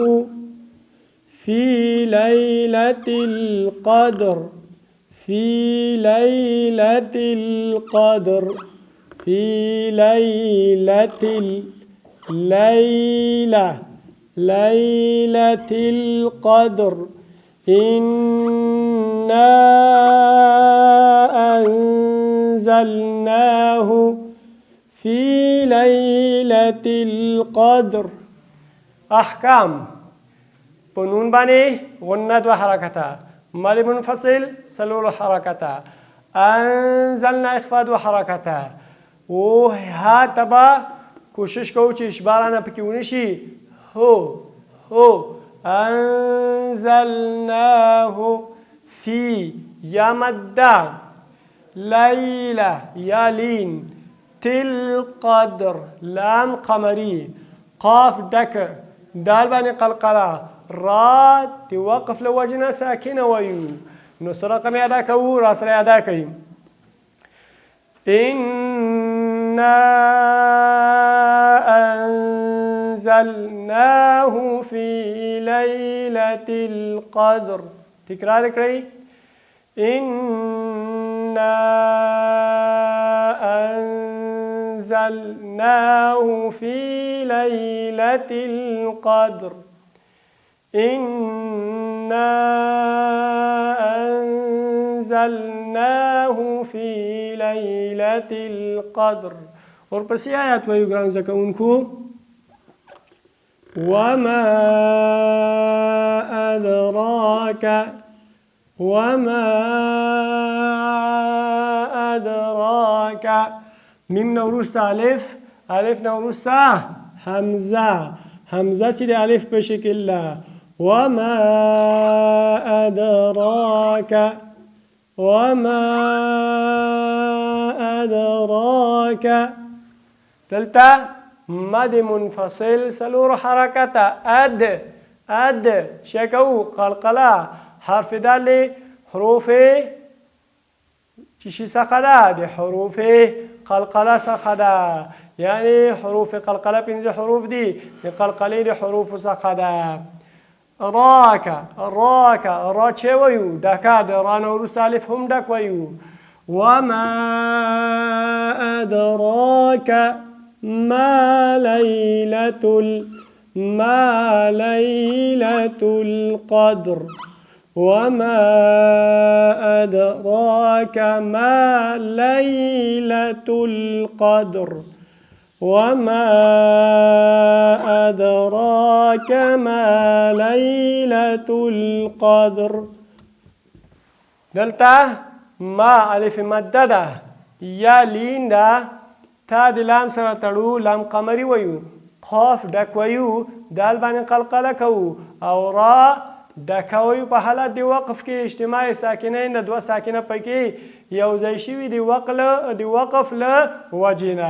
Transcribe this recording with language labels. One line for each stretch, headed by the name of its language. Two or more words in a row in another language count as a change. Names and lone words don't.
Arabic: في ليلة القدر في ليلة القدر في ليلة القدر إنا أنزلناه في ليلة القدر.
Pashto: احکام په نون باندې غنه دوه حرکته، مد منفصل څلور حرکته، انزلنا اخفا دوه حرکته. او ها تبا کوشش کوو چې اشباره نه پکې ونه شي. هو انزلناه فی یا مده، لیله یا لین، تل قدر لام قمری، قاف ډک، دال باندې قلقله، را د وقف له وجې نه ساکنه وایو. نو څه رقم یې ادا کوو؟ را سره یې ادا کوي.
Arabic: انا انزلناه في ليلة القدر.
Pashto: تکرار کړئ.
Arabic: انا انزلناه في ليلة القدر. إنا أنزلناه في ليلة القدر.
Pashto: ورپسې آیات وایو ګرانو زده کوونکو.
Arabic: وما أدراك
Pashto: میم نه وروسته الف، الف نه وروسته حمزه، حمزه چې د الف په شکل ده.
Arabic: وما أدراك
Pashto: دلته مد منفصل څلور حرکته. اد شکو قلقله حرف دال حروف چی څخه ده؟ د حروف قلقله څخه ده. یعنی حروف قلقله 5 حروف دي، د قلقلې د حروف څخه ده. راک را چه وایو؟ ډکه د را نه وروسته الف هم ډک وایو.
Arabic: وما أدراك ما ليلة القدر. وما أدراك ما ليلة القدر. وما أدراك ما ليلة القدر.
Pashto: دلته ما الف مده ده یا لین ده، تا د لام سره تړو لام قمری وایو، قاف ډک وایو، دال باندې قلقله کوو او را ډکه وایو. په حالت د وقف کې اجتماع ساکنین د دوه ساکنه پکې یو ځای شوي د وقف له وجې نه.